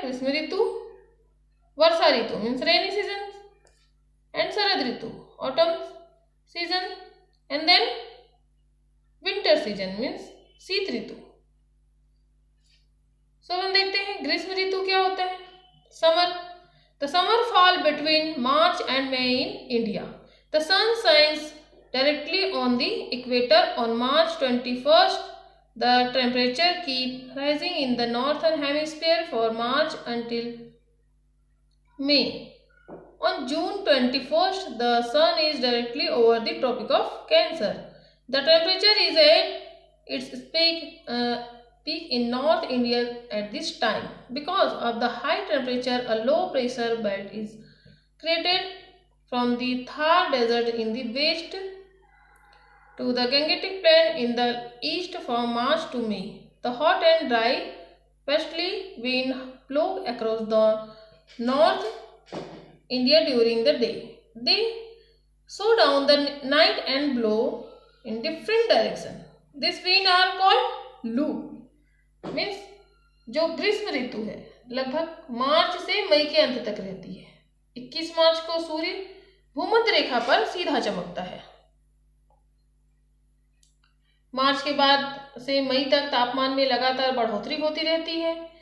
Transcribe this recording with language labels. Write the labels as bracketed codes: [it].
[hi] ग्रीष्म ऋतु, वर्षा ऋतु [en] means rainy season and [hi] Sharad Ritu [en] autumn season and then winter season means [hi] शीत ऋतु। सो हम देखते हैं ग्रीष्म ऋतु क्या होता है। [en] Summer, the summer fall between March and May in India. The sun shines directly on the equator on March 21st. The temperature keep rising in the northern hemisphere for March until May. On June 21st, the sun is directly over the Tropic of Cancer. The temperature is at its peak in North India at this time. Because of the high temperature, a low pressure belt is created from the Thar Desert in the west to the Gangetic Plain in the east from March to May. The hot and dry westerly wind blow across the North India during the day. They slow down the night and blow in different direction. This wind are called loo. [hi] Means जो ग्रीष्म ऋतु है लगभग मार्च से मई के अंत तक रहती है। 21 मार्च को सूर्य भूमध्य रेखा पर सीधा चमकता है। मार्च के बाद से मई तक तापमान में लगातार बढ़ोतरी होती रहती है।